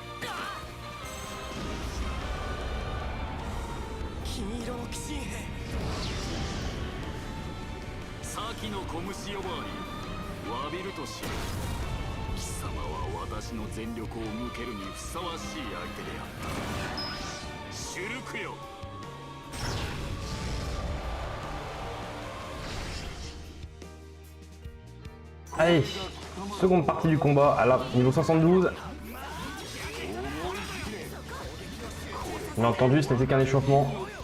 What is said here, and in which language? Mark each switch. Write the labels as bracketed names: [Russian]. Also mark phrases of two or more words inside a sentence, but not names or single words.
[Japanese] 金色の鬼神兵。先の小虫呼ばわり詫びるとしよう。貴様は私の全力を向けるにふさわしい相手であった。シュルクよ。 [French] Allez, seconde partie du combat à la niveau 72. On a entendu, ce n'était qu'un échauffement.